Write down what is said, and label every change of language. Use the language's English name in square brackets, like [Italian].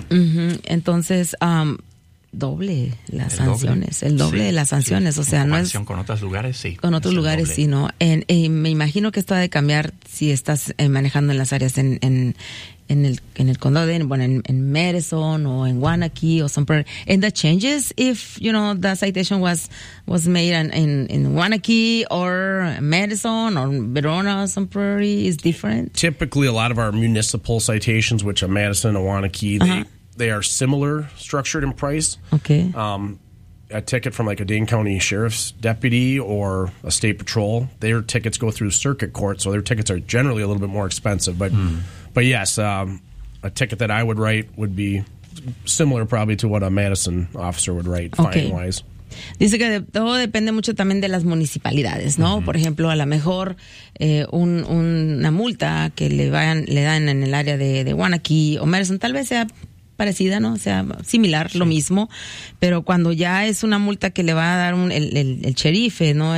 [Spanish] Entonces, doble las sanciones, el doble de las sanciones. O sea, no es... con otros lugares, sí. Con otros lugares, sí, ¿no? Me imagino que esto ha de cambiar si estás manejando en las áreas en el condado de, bueno, en Madison o en Wanakee o [English] some part. And that changes if, you know, the citation was made in Wanakee or Madison or Verona or some prairie is different? Typically, a lot of our municipal citations, which are Madison or Wanakee, they are similar structured in price. Okay. A ticket from like a Dane County Sheriff's deputy or a state patrol, their tickets go through circuit court, so their tickets are generally a little bit more expensive, but... But yes, a ticket that I would write would be similar probably to what a Madison officer would write, fine-wise. [Spanish] Dice que todo depende mucho también de las municipalidades, ¿no? Mm-hmm. Por ejemplo, a lo mejor una multa que le dan en el área de Wanakee o Madison, tal vez sea parecida, ¿no? O sea, similar, lo mismo. Pero cuando ya es una multa que le va a dar el sheriff, ¿no?